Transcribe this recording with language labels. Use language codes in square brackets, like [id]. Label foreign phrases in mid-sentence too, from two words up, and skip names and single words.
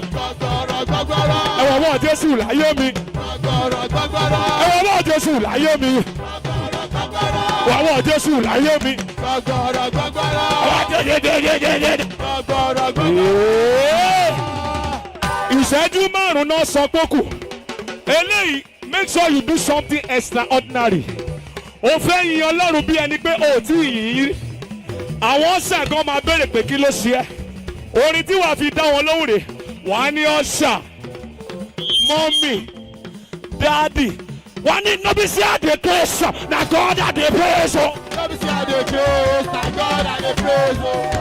[yo] Ẹ̀wọ̀n wọ̀ Jésù láyé mi. Ẹ̀wọ̀n wọ̀ Jésù láyé mi. Ọwọ́ Jésù láyé mi. Gbàgbọ́rọ̀ gbàgbọ́rọ̀. Gbàgbọ́rọ̀ gbàgbọ́rọ̀. Ìṣẹ́jú márùn-ún náà sọ pé kù. Eléyìí, [en] make sure you do something extraordinary. [yo] O fẹ́ yin Ọlọ́run bí ẹni pé o tí ì yìn. Àwọn ṣàgán máa béèrè pé kí ló ṣe ẹ́. Orin tí wàá fi dá wọn lóhùn rè, wàá ní ọ̀ṣà, mọ́mì, dáàdì. Wàá ní nọ́bísí àdèkèsọ̀ na God àdèpèsọ̀. Nọ́bísí àdèkèsọ̀ na God àdèpèsọ̀.